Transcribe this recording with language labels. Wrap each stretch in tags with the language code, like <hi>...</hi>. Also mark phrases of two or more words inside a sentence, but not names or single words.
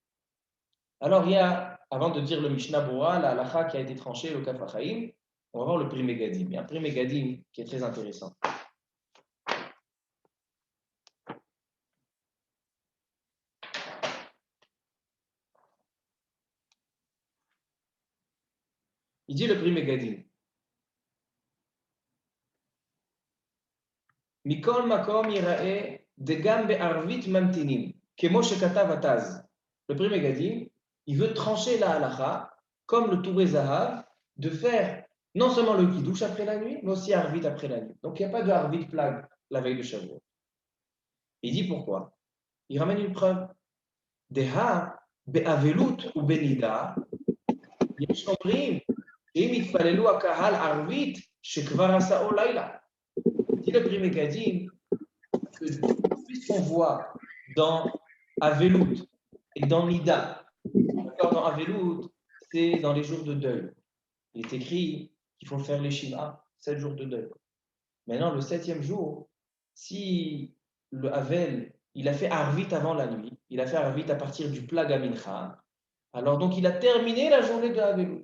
<fr>Alors, il y a, avant de dire le Mishnah Bora, la halakha qui a été tranchée, le Kaf HaChaim, on va voir le Pri Megadim. Il y a un Pri Megadim qui est très intéressant. Il dit le Pri Megadim.</fr> <he>מכל מקום יראה דגם בערבית ממתינים, כמו שכתב הט"ז.</he> <fr>Le Pri Megadim, il veut trancher la halakha, comme le Touré Zahav, de faire non seulement le Kiddush après la nuit, mais aussi Arvit après la nuit. Donc il n'y a pas de Arvit Plag la veille de Shavuot. Il dit pourquoi? Il ramène une preuve.</fr> <he>דהא באבלות או בנידה, יש אומרים, אם התפללו הקהל ערבית, שכבר עשאוהו לילה.</he> <fr>Dit le Pri Megadim, puisqu'on voit dans Avelut et dans Nida, dans Avelut, c'est dans les jours de deuil. Il est écrit qu'il faut faire les Shiva, 7 jours de deuil. Maintenant, le 7e jour, si le Havel, il a fait Arvit avant la nuit, il a fait Arvit à partir du</fr> <he>פלג מנחה,</he> <fr>alors donc il a terminé la journée de Avelut.</fr>